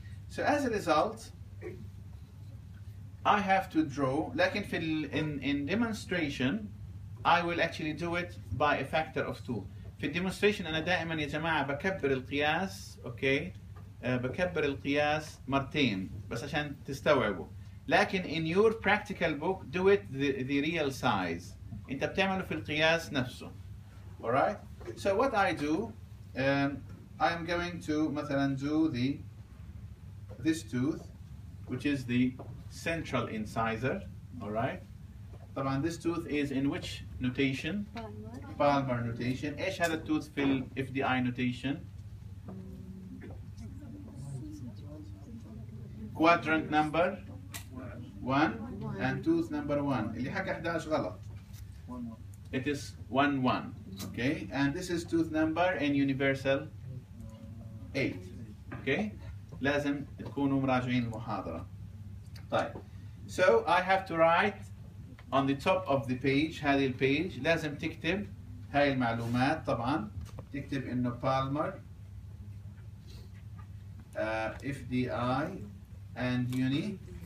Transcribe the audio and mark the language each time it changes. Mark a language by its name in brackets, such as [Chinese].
[English] So as a result, I have to draw, لكن in demonstration, I will actually do it by a factor of 2. [Arabic] في demonstration أنا دائما يا جماعة بكبر القياس، okay? بكبر القياس مرتين بس عشان تستوعبوا. [English] لكن in your practical book do it the real size. [Arabic] انت بتعمله في القياس نفسه. [English] Alright? So what I do, I am going to مثلا do this tooth, which is the central incisor. Alright? طبعا this tooth is in which notation? Palmar notation. [Arabic] ايش هذا التوث في ال FDI notation? [English] Quadrant number 1 and tooth number 1. [Arabic] اللي حكى 11 غلط. [English] It is 1, 1. Okay? And this is tooth number in universal 8. Okay? [Arabic] لازم تكونوا مراجعين المحاضرة. طيب. [English] So I have to write on the top of the page, [Arabic] هذه البيج لازم تكتب هاي المعلومات طبعا. تكتب إنه Palmar FDI and uni.